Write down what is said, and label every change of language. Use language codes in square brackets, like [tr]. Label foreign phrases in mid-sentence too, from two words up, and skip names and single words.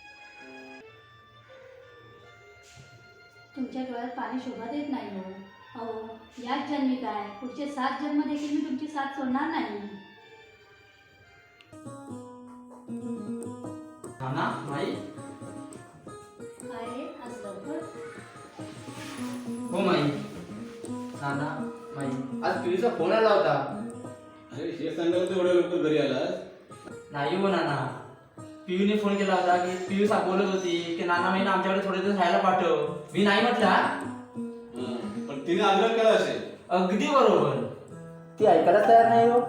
[mr] तुमच्या डोळ्यात पाणी शोभा देत नाही हो. अहो, याच जन्मी काय, पुढचे 7 जन्म देखील मी तुमची साथ सोडणार नाही. नाना माई. काय रे, आज लवकर? हो माई. नाना माई, आज पिऊचा फोन आला होता. अरे हे सांगायला तू एवढ्या लवकर घरी आला? नाही हो नाना, पियूने फोन केला होता की पियू बोलत होती की नाना माईने आमच्याकडे थोडे दिवस राहायला पाठव. मी नाही म्हटला. पण तिने आग्रह केला असेल. अगदी बरोबर. ती ऐकायला तयार नाही हो.